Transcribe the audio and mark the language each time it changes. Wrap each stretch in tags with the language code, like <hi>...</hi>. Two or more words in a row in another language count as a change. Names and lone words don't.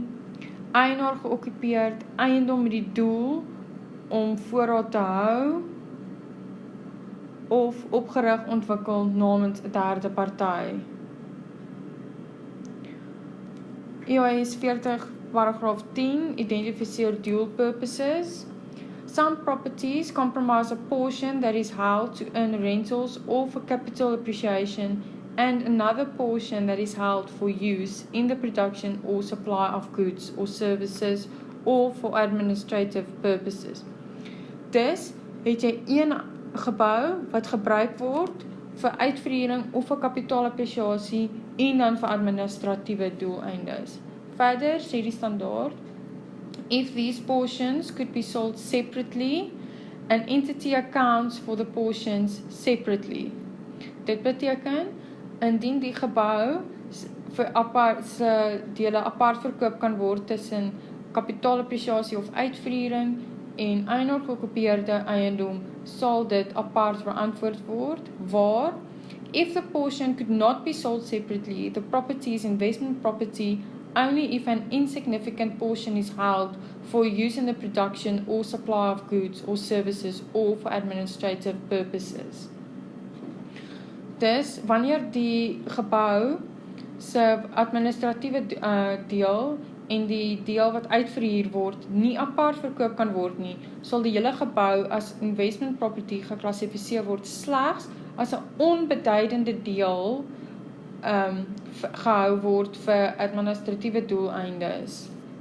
<af>Eienaar geokkupeerd, eiendom met die doel om voorraad te hou of opgerig ontwikkel namens 'n derde party. IAS 40 paragraaf 10 identifiseer</af> <en>dual purposes. Some properties comprise a portion that is held to earn rentals or for capital appreciation and another portion that is held for use in the production or supply of goods or services or for administrative purposes.</en> <af>Dus het jy een gebou wat gebruik word vir uitverhuuring of vir kapitaalappresiasie en dan vir administratiewe doeleindes. Verder sê die standaard,</af> <en>if these portions could be sold separately, an entity accounts for the portions separately.</en> <af>Dit beteken, indien die gebou vir se dele apart verkoop kan word tussen kapitaalappresiasie of uitverhuuring en eienaar geokkupeerde eiendom, sal dit apart verantwoord word, waar</af> <en>if the portion could not be sold separately, the property is investment property only if an insignificant portion is held for use in the production or supply of goods or services or for administrative purposes.</en> <af>Dus, wanneer die gebou se administratiewe deel en die deel wat uitverhuur word nie apart verkoop kan word nie, sal die hele gebou as</af> <en>investment property</en> <af>geklassifiseer word slegs as 'n onbeduidende deel gehou word vir administratiewe doeleindes.</af>